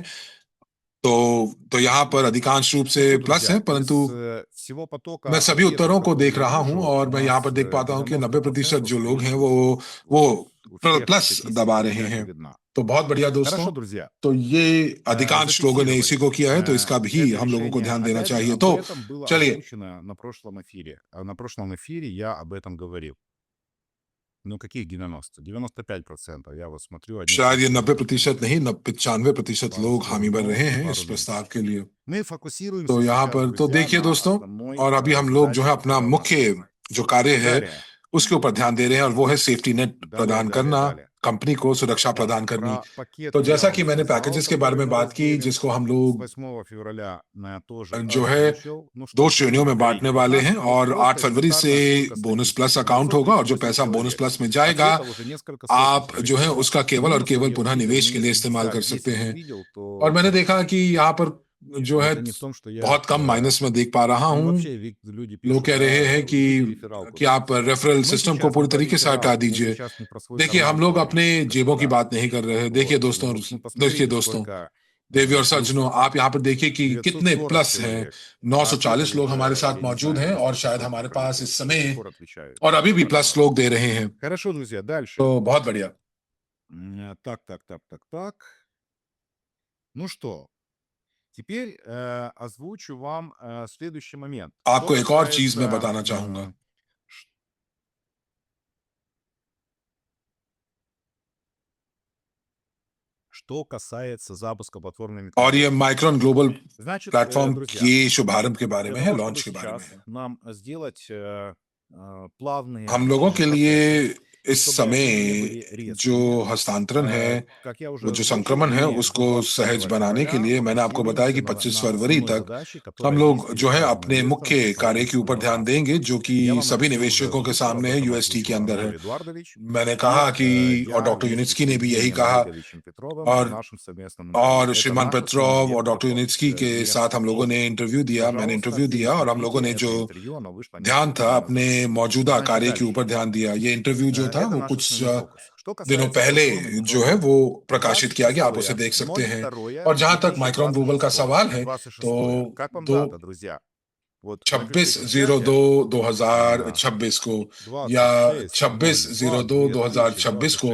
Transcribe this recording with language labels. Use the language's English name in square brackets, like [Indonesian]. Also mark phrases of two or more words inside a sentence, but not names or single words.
[Hindi] तो यहाँ पर अधिकांश रूप से प्लस है, परंतु मैं सभी उत्तरों को देख रहा हूं और मैं यहाँ पर देख पाता हूं कि 90% जो लोग हैं वो प्लस दबा रहे हैं। तो बहुत बढ़िया दोस्तों, तो ये अधिकांश लोगों ने इसी को किया है, तो इसका भी हम लोगों को ध्यान देना चाहिए। तो चलिए, [Russian] на прошлом эфире я об этом говорил. Ну, каких 90? 95%. Я вот смотрю... [Hindi] शायद ये 90% नहीं, 95% लोग हामी भर रहे हैं इस प्रस्ताव के लिए। [Russian] Мы фокусируемся [Hindi] तो यहाँ [Russian] сейчас, [Hindi] पर तो [Russian] друзья, [Hindi] देखिए [Russian] на [Hindi] दोस्तों, [Russian] основной, [Hindi] और अभी हम लोग जो है अपना [Russian] задаче [Hindi] मुख्य [Russian] программы. [Hindi] जो कार्य है [Russian] Далее. [Hindi] उसके ऊपर ध्यान दे रहे हैं, और वो है [English] safety net [Hindi] प्रदान करना, [Russian] далее. [Hindi] कंपनी को सुरक्षा प्रदान करनी। [Russian] Про пакет [Hindi] तो [Russian] я [Hindi] जैसा [Russian] вам [Hindi] कि मैंने [Russian] сказал, [Hindi] पैकेजेस के [Russian] который [Hindi] बारे में [Russian] мы [Hindi] बात की, [Russian] разделим. [Hindi] जिसको हम [Russian] С [Hindi] लोग [Russian] 8 февраля тоже [Hindi] जो है [Russian] озвучил. Ну что, [Hindi] 2 श्रेणियों में बांटने वाले हैं, और 8 [Russian] просто [Hindi] फरवरी से [Russian] элементарно, сколько [Hindi] बोनस [Russian] статистики. [English] plus account [Hindi] होगा, और जो [Russian] 938 [Hindi] पैसा बोनस [Russian] человек. [Hindi] प्लस में जाएगा [Russian] Ответов уже несколько сотен [Hindi] आप जो है [Russian] человек. [Hindi] उसका केवल और [Russian] Минусов [Hindi] केवल [Russian] я [Hindi] पुनः [Russian] увидел [Hindi] निवेश के लिए [Russian] минус [Hindi] इस्तेमाल कर [Russian] 50. [Hindi] सकते [Russian] Если [Hindi] हैं। [Russian] увидел, तो [Hindi] और मैंने [Russian] это [Hindi] देखा कि यहाँ पर जो है [Russian] это не в том, что я [Hindi] बहुत कम माइनस में देख पा रहा [Russian] ну, [Hindi] हूँ। [Russian] вообще люди [Hindi] लोग [Russian] пишут, [Hindi] कह रहे हैं [Russian] видите рефералку. [Hindi] कि आप रेफरल [Russian] Мы [Hindi] सिस्टम को [Russian] сейчас [Hindi] पूरी [Russian] не про [Hindi] तरीके से हटा [Russian] рефералку, мы [Hindi] दीजिए। [Russian] сейчас не про свой [Hindi] देखिए, हम [Russian] карман [Hindi] लोग [Russian] говорим, [Hindi] अपने जेबों की [Russian] господа. [Hindi] बात नहीं कर रहे हैं। देखिए [Russian] Вот, [Hindi] दोस्तों, [Russian] ну [Hindi] देखिए [Russian] посмотрите, [Hindi] दोस्तों, [Russian] сколько [Hindi] देवी और सज्जनों, [Russian] плюсов. [Hindi] आप यहाँ पर देखिए कि कितने [Russian] 940 [Hindi] प्लस हैं। [Russian] человек. [Hindi] 940 लोग हमारे साथ [Russian] Я не [Hindi] मौजूद [Russian] знаю, [Hindi] हैं, और [Russian] несколько [Hindi] शायद [Russian] сотен [Hindi] हमारे पास [Russian] пролетело. [Hindi] इस [Russian] До [Hindi] समय [Russian] сих пор отвечают. [Hindi] और अभी भी प्लस लोग दे रहे हैं। [Russian] Хорошо, друзья, дальше. [Hindi] तो बहुत बढ़िया। [Russian] Так. Ну что, теперь озвучу вам следующий момент. [Hindi] आपको [Russian] Что [Hindi] एक और चीज मैं [Russian] касается, [Hindi] बताना चाहूंगा। [Russian] Что касается запуска платформы [Hindi] और ये [Russian] Microsoft. [Hindi] माइक्रॉन ग्लोबल [Russian] Значит, [Hindi] प्लेटफॉर्म [Russian] друзья, [Hindi] के शुभारंभ के बारे [Russian] для [Hindi] में है, [Russian] того, [Hindi] लॉन्च [Russian] чтобы [Hindi] के बारे में [Russian] сейчас [Hindi] है। [Russian] нам сделать плавные [Hindi] हम लोगों के लिए [Russian] процессы, [Hindi] इस [Russian] чтобы [Hindi] समय [Russian] они не были [Hindi] जो [Russian] резкими, [Hindi] हस्तांतरण है, [Russian] как я уже [Hindi] वो जो [Russian] озвучил, [Hindi] संक्रमण है, [Russian] мы [Hindi] उसको [Russian] до [Hindi] सहज [Russian] 25 [Hindi] बनाने के [Russian] февраля [Hindi] लिए मैंने आपको बताया कि [Russian] фокусируемся [Hindi] 25 [Russian] на [Hindi] फरवरी [Russian] основной [Hindi] तक [Russian] задаче, [Hindi] हम [Russian] которая [Hindi] लोग [Russian] есть [Hindi] जो है [Russian] перед каждым [Hindi] अपने [Russian] инвестором [Hindi] मुख्य [Russian] в [Hindi] कार्य के ऊपर ध्यान [Russian] $100. [Hindi] देंगे, जो कि [Russian] Я вам [Hindi] सभी [Russian] это все уже [Hindi] निवेशकों के [Russian] озвучил, об [Hindi] सामने है, [Russian] этом [Hindi] यूएसटी के [Russian] озвучил [Hindi] अंदर है। [Russian] Анатолий Эдуардович. [Hindi] मैंने [Russian] И [Hindi] कहा कि, और [Russian] я [Hindi] डॉक्टर [Russian] вместе [Hindi] यूनिट्स्की [Russian] с [Hindi] ने भी यही [Russian] Евгением [Hindi] कहा, [Russian] Олеговичем Петровым в [Hindi] और [Russian] нашем совместном интервью. Это [Hindi] श्रीमान [Russian] наш [Hindi] पेट्रोव और [Russian] основной [Hindi] डॉक्टर [Russian] платформ. [Hindi] यूनिट्स्की के [Russian] И [Hindi] साथ हम लोगों ने इंटरव्यू दिया, मैंने [Russian] пожалуйста, [Hindi] इंटरव्यू दिया, और हम लोगों [Russian] пересмотрите [Hindi] ने [Russian] это [Hindi] जो [Russian] интервью, оно вышло [Hindi] ध्यान [Russian] несколько [Hindi] था [Russian] дней [Hindi] अपने [Russian] назад. [Hindi] मौजूदा [Russian] Значит, [Hindi] कार्य के [Russian] дальше. [Hindi] ऊपर ध्यान दिया। ये इंटरव्यू जो था [Russian] Это [Hindi] वो [Russian] наш [Hindi] कुछ [Russian] основной фокус. Что [Hindi] दिनों [Russian] касается [Hindi] पहले [Russian] платформы [Hindi] जो है [Russian] Microsoft. [Hindi] वो प्रकाशित किया गया, आप उसे [Russian] 22 [Hindi] देख सकते हैं। [Russian] 02 [Hindi] और जहां तक माइक्रॉन ग्लोबल का [Russian] 2026 [Hindi] सवाल है, [Russian] 26. [Hindi] तो [Russian] Как вам [Hindi] दो [Russian] дата, друзья? Вот напишите в чате. [Hindi] 26/02/2026 को या 26/02/2026 को,